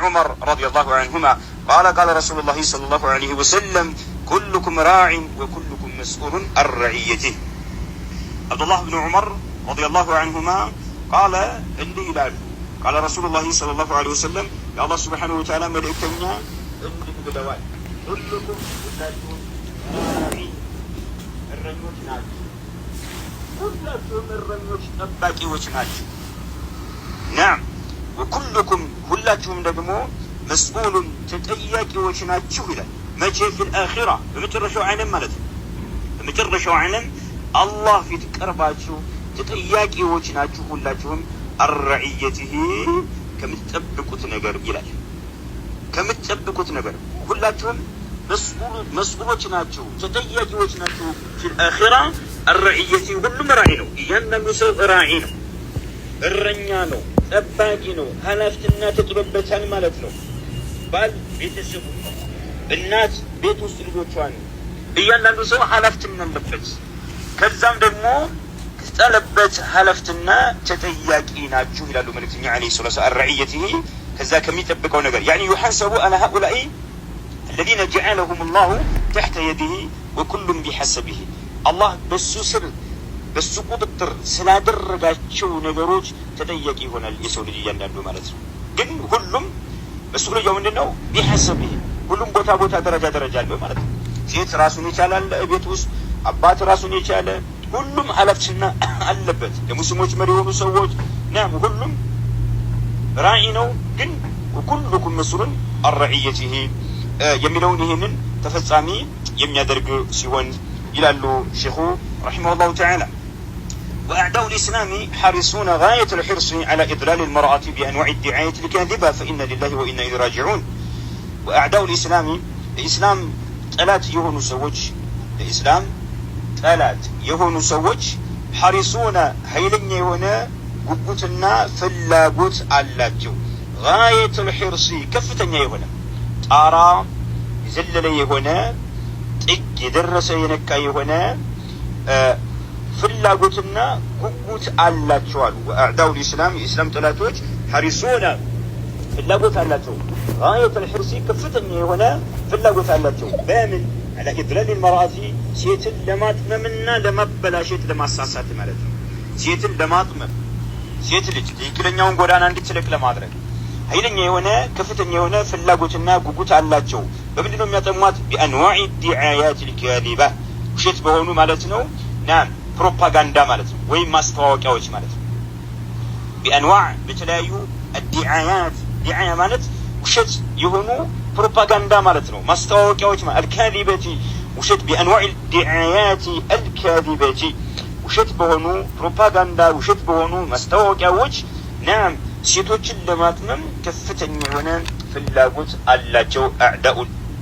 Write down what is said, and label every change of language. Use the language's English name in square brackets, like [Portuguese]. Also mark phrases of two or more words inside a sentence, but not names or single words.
[Arabic] عمر رضي الله عنهما قال رسول الله صلى الله عليه وسلم كلكم راع وكلكم مسؤول عن رعيته. عبد الله بن عمر رضي الله عنهما قال [Amharic] እንዲህ ይላሉ [Arabic] قال رسول الله صلى الله عليه وسلم [Amharic] የአላህ [Arabic] سبحانه وتعالى [Amharic] መልእክተኛ እንዲህ ብለዋል ሁሉኩም ሁላችሁም እረኞች ናችሁ ሁላችሁም እረኞች ጠባቂዎች ናችሁ [Arabic] نعم وكلكم [Amharic] ሁላችሁም ደግሞ መስኡሉን ተጠያቂዎች ናችሁ ይላል መቼ [Arabic] في الآخرة [Amharic] በመጨረሻው ዓለም ማለት ነው በመጨረሻው ዓለም አላህ ፊት ቀርባችሁ ተጠያቂዎች ናችሁ ሁላችሁም الرعيته ከምትጠብቁት ነገር ይላል ከምትጠብቁት ነገር ሁላችሁም መስኡሎች ናችሁ ተጠያቂዎች ናችሁ [Arabic] في الآخرة الرعية [Amharic] ሁሉም ራዒ ነው እያንዳንዱ ሰው ራዒ ነው እረኛ ነው ጠባቂ ነው ኃላፊነትና ተጥሎበታል ማለት ነው ባል ቤተሰቡ እናት ቤት ውስጥ ልጆቿን እያንዳንዱ ሰው ኃላፊነት አለበት ከዛም ደግሞ ከተጠለበት ኃላፊነትና ተጠያቂ ናችሁ ይላሉ መልእክተኛ [Arabic] عليه الصلاة والسلام [Amharic] الرعيته ከዛ ከሚጠብቀው ነገር [Arabic] يعني يحاسب على هؤلاء الذين جعلهم الله تحت يده وكل بحسبه الله [Amharic] በሱስር በሱ ቁጥጥር ስላደረጋቸው ነገሮች ተጠያቂ ይሆናል የሰው ልጅ እያንዳንዱ ማለት ነው ግን ሁሉም መስኡልያው ምንድነው بحسبه ሁሉም ቦታ ደረጃ አለው ማለት ነው ሴት ራሱን ይቻላል ቤት ውስጥ አባት ራሱን ይቻለ ሁሉም ኃላፊነት አለበት ለሙስሊሞች መሪ የሆኑ ሰዎች نعم ሁሉም ራዒ ነው ግን [Arabic] كلكم مسؤولون الرعيته [Amharic] የሚለውን ይሄንን ተፈጻሚ የሚያደርግ ሲሆን ይላሉ ሼኹ رحمه [Arabic] الله تعالى وأعداء الإسلام حريصون غاية الحرص على إضلال المرأة بأنواع الدعاية الكاذبة فإن لله وإنا إليه راجعون وأعداء الإسلام الإسلام [Amharic] ጠላት የሆኑ ሰዎች ለኢስላም ጠላት የሆኑ ሰዎች [Arabic] حريصون [Amharic] ኃይለኛ የሆነ ጉጉትና ፍላጎት አላቸው [Arabic] غاية الحرص [Amharic] ከፍተኛ የሆነ ጣራ የዘለለ የሆነ ጥግ የደረሰ የነካ የሆነ ፍላጎትና ጉጉት አላቸው አሉ [Arabic] وأعداء الإسلام [Amharic] የኢስላም ጠላቶች حريصون ፍላጎት አላቸው [Arabic] غاية الحرص [Amharic] ከፍተኛ የሆነ ፍላጎት አላቸው በምን [Arabic] على إضلال المرأة [Amharic] ሴትን ለማጥመምና ለማበላሸት ለማሳሳት ማለት ነው ሴትን ለማጥመም ሴት ልጅ ትክክለኛውን ጎዳና እንድትለቅ ለማድረግ ኃይለኛ የሆነ ከፍተኛ የሆነ ፍላጎትና ጉጉት አላቸው በምንድነው የሚያጠሟት [Arabic] بأنواع الدعايات الكاذبة [Amharic] ውሸት በሆኑ ማለት ነው ናም ፕሮፓጋንዳ ማለት ነው ወይም ማስተዋወቂያዎች ማለት ነው بأنواع በተለያዩ [Arabic] الدعايات دعاية [Amharic] ማለት ውሸት የሆኑ ፕሮፓጋንዳ ማለት ነው ማስተዋወቂያዎች ማለት الكاذبة ውሸት [Arabic] بأنواع الدعايات الكاذبة [Amharic] ውሸት በሆኑ ፕሮፓጋንዳ ውሸት በሆኑ ማስተዋወቂያዎች ናም ሴቶችን ለማጥመም ከፍተኛ የሆነ ፍላጎት አላቸው أعداء